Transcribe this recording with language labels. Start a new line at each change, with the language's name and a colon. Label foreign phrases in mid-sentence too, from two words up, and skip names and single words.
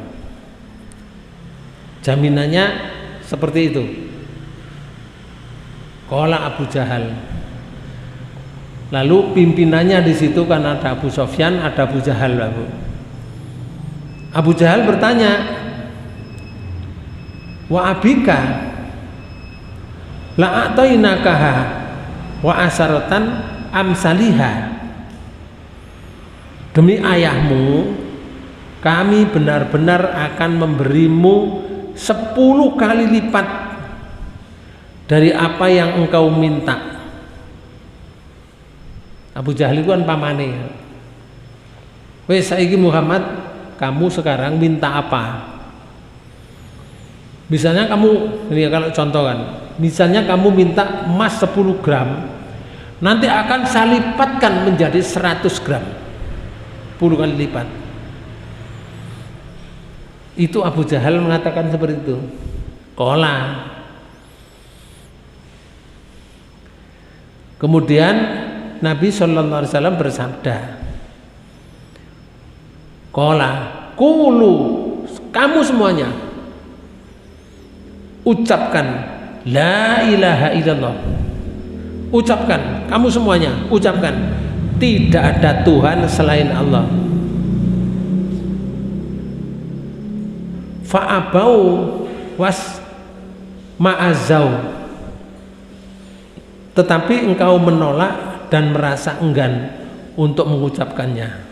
Indonesian: Jaminannya seperti itu.
Arabic: Qala Abu Jahal.
Indonesian: Lalu pimpinannya di situ kan ada Abu Sofyan, ada Abu Jahal. Abu Jahal bertanya,
Arabic: وأبيك لأعطينكها وعشرة أمثالها,
Indonesian: demi ayahmu kami benar-benar akan memberimu 10 kali lipat dari apa yang engkau minta. Abu Jahal itu kan pamane.
Javanese: Wes saiki
Indonesian: Muhammad, kamu sekarang minta apa? Misalnya kamu, ini kalau contoh kan, misalnya kamu minta emas 10 gram, nanti akan saya lipatkan menjadi 100 gram, 10 kali lipat. Itu Abu Jahal mengatakan seperti itu. Qala. Kemudian Nabi sallallahu alaihi wasallam bersabda,
Arabic: قال قولوا,
Indonesian: kamu semuanya ucapkan
Arabic: لا إله إلا الله.
Indonesian: Ucapkan, kamu semuanya ucapkan, tidak ada Tuhan selain Allah.
Arabic: فأبوا واشمأزوا,
Indonesian: tetapi engkau menolak dan merasa enggan untuk mengucapkannya.